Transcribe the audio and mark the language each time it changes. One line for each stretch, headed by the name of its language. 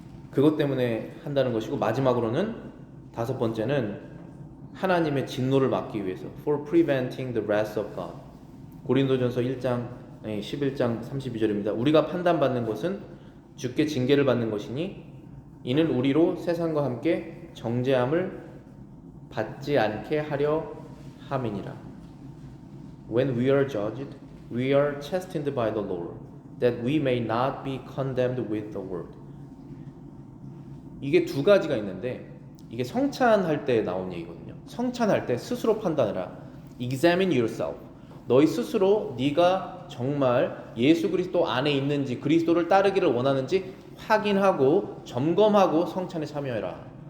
Korean: 그것 때문에 한다는 것이고 마지막으로는 다섯 번째는 하나님의 진노를 막기 위해서
English: for preventing the wrath of God.
Korean: 고린도전서 11장 32절입니다. 우리가 판단받는 것은 주께 징계를 받는 것이니 이는 우리로 세상과 함께 정죄함을 받지 않게 하려 함이니라.
English: When we are judged, we are chastened by the Lord, that we may not be condemned with the world.
Korean: 이게 두 가지가 있는데 이게 성찬할 때 나온 얘기거든요. 성찬할 때 스스로 판단해라.
English: Examine yourself.
Korean: 너희 스스로 네가 정말 예수 그리스도 안에 있는지 그리스도를 따르기를 원하는지 확인하고 점검하고 성찬에 참여해라.